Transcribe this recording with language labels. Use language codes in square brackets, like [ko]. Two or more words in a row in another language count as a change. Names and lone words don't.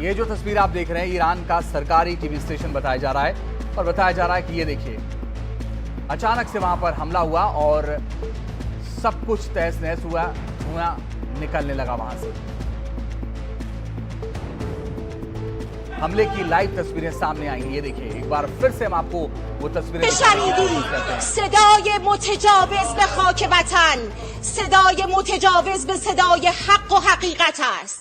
[hi] ये जो तस्वीर आप देख रहे हैं ईरान का सरकारी टीवी स्टेशन बताया जा रहा है और बताया जा रहा है कि ये देखिए अचानक से वहां पर हमला हुआ और सब कुछ तहस नहस हुआ, धुआं निकलने लगा वहां से। हमले की लाइव तस्वीरें सामने आई हैं। ये देखिए एक बार फिर से हम आपको वो तस्वीरें [fa] صدای متجاوز به خاک وطن، صدای متجاوز به صدای حق و حقیقت است.